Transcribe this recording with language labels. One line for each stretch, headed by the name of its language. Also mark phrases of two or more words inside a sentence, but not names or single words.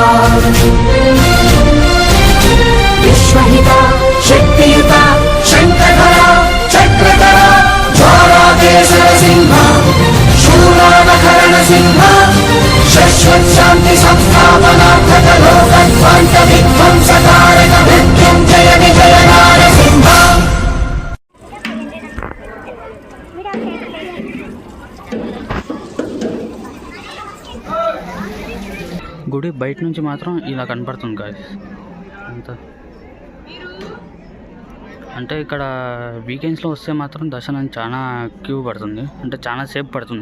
Sanskrit: विश्वहिता शक्तियुता शङ्खधरा चक्रधरा ज्वालाकेसर सिंह शूरानकरण सिंह शाश्वत शांति संस्थापनार्थक लोकध्वंस विध्वंसकारक मृत्युंजय विजय नारसिंह.
Telugu: గుడి బయట నుంచి మాత్రం ఇలా కనపడుతుంది గాయ్స్. అంతా అంటే ఇక్కడ వీకెండ్స్లో వస్తే మాత్రం దర్శనం చాలా క్యూ పడుతుంది, అంటే చాలా సేపు పడుతుంది.